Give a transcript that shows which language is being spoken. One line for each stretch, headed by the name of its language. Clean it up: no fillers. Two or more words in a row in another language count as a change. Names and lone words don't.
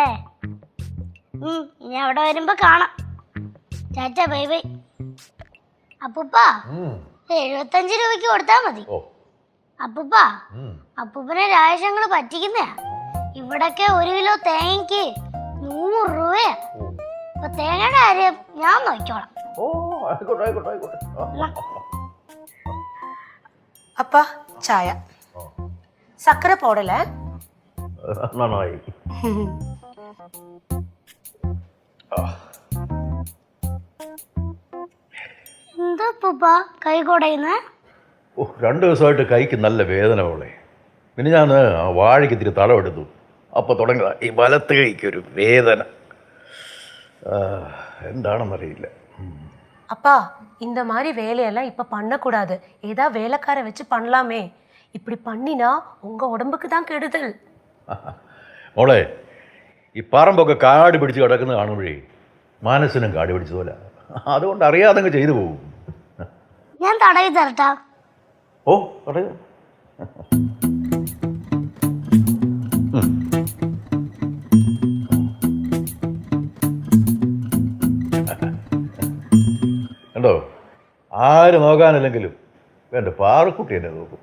Malayalam: ഇനി അവിടെ വരുമ്പോ കാണാം. ചാച്ചാ, ബൈ ബൈ. അപ്പൂപ്പ 75 രൂപയ്ക്ക് കൊടുത്താ മതി. അപ്പൂപ്പ, അപ്പൂപ്പനെ രാജേഷങ്ങള് പറ്റിക്കുന്നയാ. ഇവിടൊക്കെ 1 കിലോ തേങ്ങയ്ക്ക് 100 രൂപയാ. ഇപ്പൊ തേങ്ങയുടെ കാര്യം ഞാൻ നോക്കിക്കോളാം.
Tamil: அப்பா சாயா சக்கரை போடல.
Malayalam: എന്താ അപ്പൂപ്പ കൈ കൊടയുന്നേ? 2 ദിവസമായിട്ട് കൈക്ക് നല്ല വേദന പോലെ. പിന്നെ ഞാൻ വാഴയ്ക്ക് ഇത്തിരി തടവെടുത്തു. അപ്പോൾ തുടങ്ങിയ ഈ വലത്ത് കൈക്കൊരു വേദന. എന്താണെന്നറിയില്ല.
Tamil: அப்பா, இந்த மாதிரி வேலையெல்லாம் இப்ப பண்ணக்கூடாது. ஏதா வேலைக்கார வச்சு பண்ணலாமே. இப்படி பண்ணினா உங்க உடம்புக்கு தான் கெடுதல்.
Malayalam: മോളെ, ഈ പറമ്പൊക്കെ കാട് പിടിച്ച് കിടക്കുന്നത് കാണുമ്പോഴേ മനസ്സിനും കാട് പിടിച്ചതുപോലെ. അതുകൊണ്ട് അറിയാതെ ചെയ്തു പോകും. ഞാൻ തടവി തരട്ടാ? ഓ, തടവി. കണ്ടോ, ആര് നോക്കാനില്ലെങ്കിലും എന്റെ പാറക്കുട്ടി എന്നെ നോക്കും.